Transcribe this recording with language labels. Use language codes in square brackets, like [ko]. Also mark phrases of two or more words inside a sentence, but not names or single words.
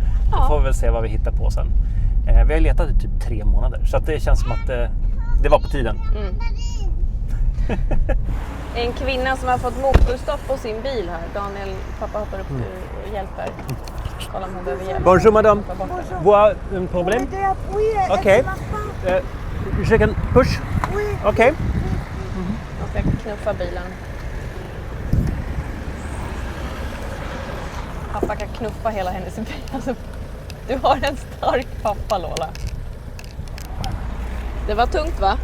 [sv] Så Ja. får vi väl se vad vi hittar på sen. Vi har letat i typ 3 månader så att det känns som att det var på tiden. En kvinna som har fått motorstopp på sin bil här. Daniel, pappa hoppar upp och hjälper. Kolla om hon behöver hjälp. [fr] Bonjour madame. Vous un problème? Okej. [en] Je can push? [sv] Okej. Man ska knuffa bilen. Pappa kan knuffa hela hennes bil. Alltså, du har en stark pappa, Lola. Det var tungt, va?